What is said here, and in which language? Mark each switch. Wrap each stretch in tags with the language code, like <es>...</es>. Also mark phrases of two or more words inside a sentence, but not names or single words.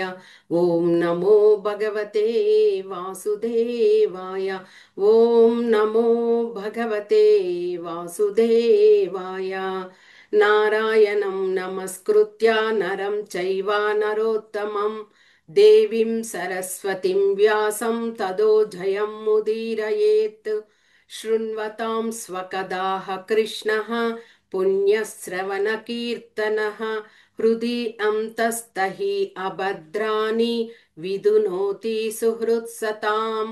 <sa>ఓం నమో భగవతే వాసుదేవాయ. ఓం నమో భగవతే వాసుదేవాయ. నారాయణం నమస్కృత్య నరం చైవ నరోత్తమం దేవీం సరస్వతిం వ్యాసం తదో జయం ముదీరయేత్. శృణ్వతాం స్వకదాః కృష్ణః పుణ్యశ్రవణకీర్తనः హృది అంతస్తహి అభద్రాని విదునోతి సుహృత్సతాం.</sa>